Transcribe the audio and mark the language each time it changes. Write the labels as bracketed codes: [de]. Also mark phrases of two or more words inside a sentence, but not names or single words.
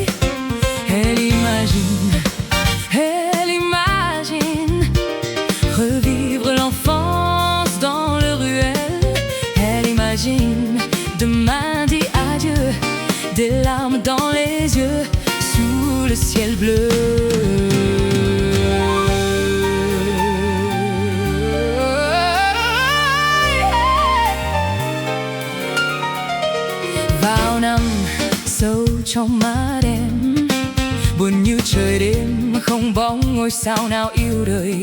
[fr] Elle imagine revivre l'enfance dans le ruelle. Elle imagine demain dit adieu, des larmes dans les yeux sous le ciel bleu. [vi] Vào năm sâu trong mắt em, buồn như trời đêm không bóng ngôi sao nào yêu đời.